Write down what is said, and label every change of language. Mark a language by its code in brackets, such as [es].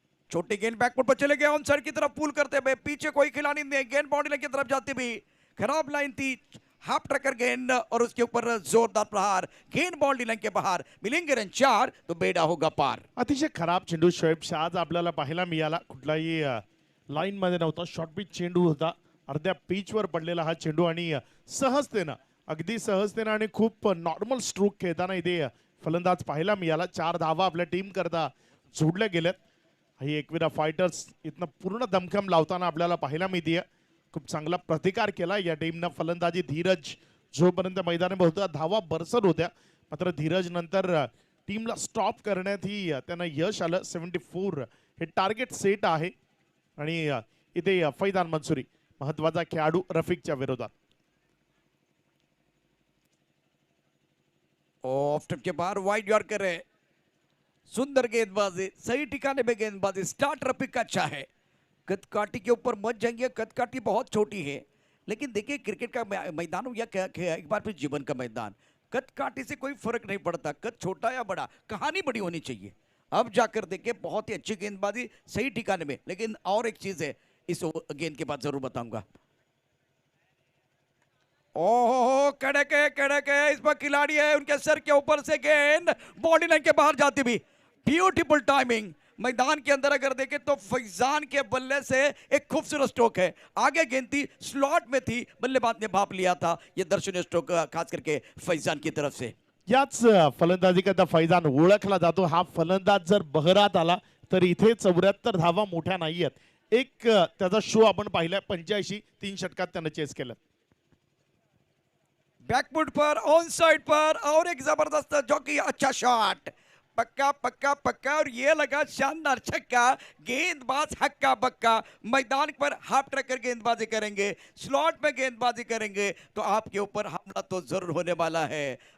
[hi] छोटी गेंद बैकफुट पर चले गए, ऑन साइड की तरफ पुल करते हुए, पीछे कोई खिलाड़ी नहीं, गेंद बाउंड्री लाइन की तरफ जाती भी। खराब लाइन थी, हाफ ट्रैकर गेंद और उसके ऊपर जोरदार प्रहार, गेंद बाउंड्री लाइन के बाहर। मिलेंगे रन 4 तो बेड़ा होगा पार। [mr] अतिशय खराब चेंडू शोएब शाह आपल्याला पाहायला मिळाला. कुठलाही लाईन मध्ये नव्हता, शॉर्ट पिच चेंडू होता, अर्ध्या पिच वर पडलेला हा चेंडू आणि सहजतेनं, अगदी सहजतेनं आणि खूप नॉर्मल स्ट्रोक खेळताना इथे फलंदाज पाहायला मिळाला. 4 धावा आपल्या टीम करता जोडल्या गेल्यात. ही एकविरा फायटर्स इथनं पूर्ण दमखम लावताना आपल्याला पाहायला मिळते. खूप चांगला प्रतिकार केला या टीमनं. फलंदाजी धीरज जोपर्यंत मैदानात होता धावा बरसर होत्या, मात्र धीरज नंतर टीमला स्टॉप करण्यात ही त्यांना यश आलं. 74 हे टार्गेट सेट आहे आणि इथे फैजान मंसूरी महत्वाचा खेळाडू रफिकच्या विरोधात. [hi] ऑफ स्टंप के बाहर वाइड यॉर्कर है, सुंदर गेंदबाजी, सही ठिकाने पे गेंदबाजी। स्टार्ट रफीक का अच्छा है। कदकाठी के ऊपर मत जाएंगे, कदकाठी बहुत छोटी है, लेकिन देखिए क्रिकेट का मैदान हो या एक बार फिर जीवन का मैदान, कदकाठी से कोई फर्क नहीं पड़ता, कद छोटा या बड़ा, कहानी बड़ी होनी चाहिए। अब जाकर देखिए बहुत ही अच्छी गेंदबाजी, सही ठिकाने में। लेकिन और एक चीज है, इस गेंद के बाद जरूर बताऊंगा। ओहो कड़क है, इस पर खिलाड़ी है, उनके सर के ऊपर से गेंद बाउंड्री लाइन के बाहर जाती भी। ब्यूटीफुल टाइमिंग, मैदान के अंदर अगर देखें तो फैजान के बल्ले से एक खूबसूरत स्ट्रोक है, आगे गेंद थी, स्लॉट में थी, बल्लेबाज ने भाप लिया था। ये दर्शनीय स्ट्रोक खास करके फैजान की तरफ से। [mr] याच फलंदाजी करता फैजान ओळखला जातो. हा फलंदाज जर बहरात आला तर इथे 74 धावा मोठ्या नाहीयेत. एक त्याचा शो आपण पाहिलाय 85 3 षटकात त्यानं चेस केलं. [hi] बैकफुट पर, ऑन साइड पर, और एक जबरदस्त जॉकी, अच्छा शॉट, पक्का पक्का पक्का, और ये लगा शानदार छक्का। गेंदबाज हक्का बक्का, मैदान पर हाफ ट्रैकर गेंदबाजी करेंगे, स्लॉट में गेंदबाजी करेंगे तो आपके ऊपर हमला तो जरूर होने वाला है।